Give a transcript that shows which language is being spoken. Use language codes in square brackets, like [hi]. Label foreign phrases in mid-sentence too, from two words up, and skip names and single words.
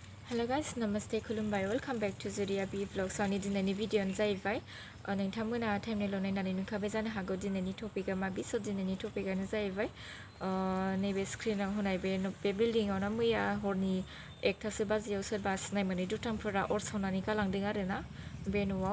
[en] Hello guys, namaste, खुलुमबाय, welcome back to Swrba vlogs. [brx] आंनि दिनैनि भिडिअ'आनो जाहैबाय नोंथांमोना टाइमनेल नायनानै नुखाबाय जानो हागौ दिनैनि टपिकआ माबि। स' दिनैनि टपिकआनो जाहैबाय नैबे स्क्रिनाव होनाय बे बिल्डिंआवनो मैया हरनि 1टासो बाजियाव सोरबा सिनाय मोनै दुथांफोरा अर सावनानै गालांदों आरोना बे न'आव।